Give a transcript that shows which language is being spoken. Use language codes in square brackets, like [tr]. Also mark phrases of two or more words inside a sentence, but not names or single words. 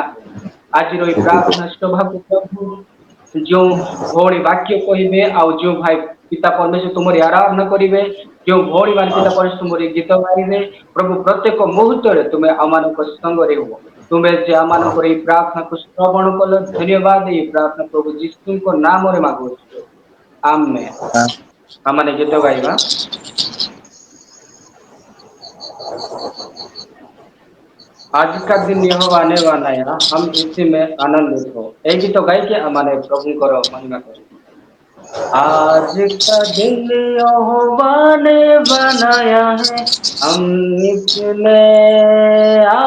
[or] ହେଉ ଆଜିର ଏହି ପ୍ରାର୍ଥନା ସଭାକୁ ପ୍ରଭୁ ଯେଉଁ ଭଉଣୀ ବାକ୍ୟ କହିବେ ଆଉ ଯେଉଁ ଭାଇ ପିତା ପରମେଶ୍ୱର ତୁମରି ଆରାଧନା କରିବେ ଯେଉଁ ଭଉଣୀ ମାନେ ପିତା ପରମେଶ୍ୱର ତୁମରି ଗୀତ ଗାଇବେ ପ୍ରଭୁ ପ୍ରତ୍ୟେକ ମୁହୂର୍ତ୍ତରେ ତୁମେ ଆମମାନଙ୍କ ସଙ୍ଗରେ ହୁଅ ତୁମେ ଯେ ଆମମାନଙ୍କର ଏହି ପ୍ରାର୍ଥନାକୁ ଶ୍ରବଣ କଲ ଧନ୍ୟବାଦ ଏହି ପ୍ରାର୍ଥନା ପ୍ରଭୁ ଯୀଶୁଙ୍କ ନାମରେ ମାଗୁଅଛୁ ଆମେନ୍ ଆମମାନେ ଗୀତ ଗାଇବା [hi] आज का दिन यहोवा ने बनाया हम इसी में आनंदित हो एक गीत गाई के हमारे प्रभु को महिमा करें आज का दिन यहोवा ने बनाया है हम इसमें